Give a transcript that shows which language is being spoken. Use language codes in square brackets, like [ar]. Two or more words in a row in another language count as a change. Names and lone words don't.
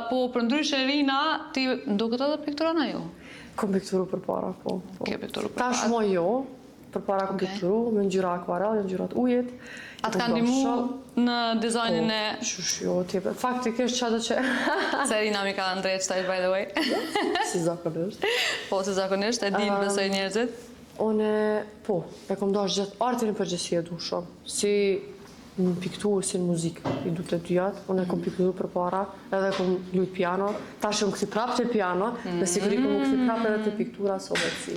[sq] Po për ndryshe Rina, ti nduket edhe pikturon ajo? Kom pikturu për para, po. Ke pikturu për para? Tash mo jo, për para kom pikturu, me ngjyra akvarel, ngjyrat ujit. Atë ka ndihmu në dizajnin e... Shush, jo, tjepër. Faktikisht që ato që... Se Rina mi ka ndrejt shtajt, [en] by the way. [sq] Si zakonisht. Po, si zakonisht, e din besoj njerëzit. Une, po, e kom dash gjithë artin e përgjithësi e du shumë. Si në pikturë, si në muzikë, i du të dyjat. Une kom pikturë për para, edhe kom lujt piano. Tash e më këthi prap të piano, me siguri kom më këthi prap edhe të piktura së vetësi.